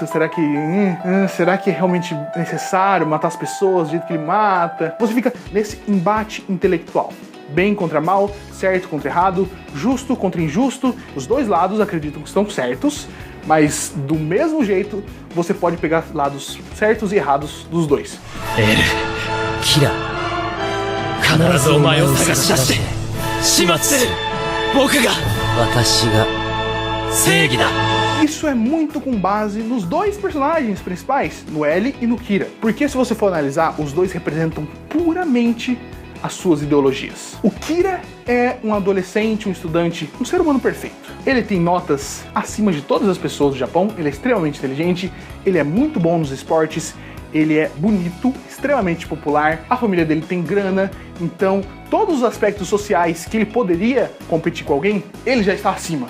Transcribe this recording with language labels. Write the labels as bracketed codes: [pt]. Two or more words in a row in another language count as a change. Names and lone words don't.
[pt] Será que é realmente necessário matar as pessoas do jeito que ele mata? Você fica nesse embate intelectual. Bem contra mal, certo contra errado, justo contra injusto. Os dois lados acreditam que estão certos, mas do mesmo jeito você pode pegar lados certos e errados dos dois. [ja] Kira, 必ずお前を探し出して始末する。僕が私が正義だ。 [pt] Isso é muito com base nos dois personagens principais, no L e no Kira. Porque se você for analisar, os dois representam puramente as suas ideologias. O Kira é um adolescente, um estudante, um ser humano perfeito. Ele tem notas acima de todas as pessoas do Japão, ele é extremamente inteligente, ele é muito bom nos esportes, ele é bonito, extremamente popular, a família dele tem grana, então todos os aspectos sociais que ele poderia competir com alguém, ele já está acima.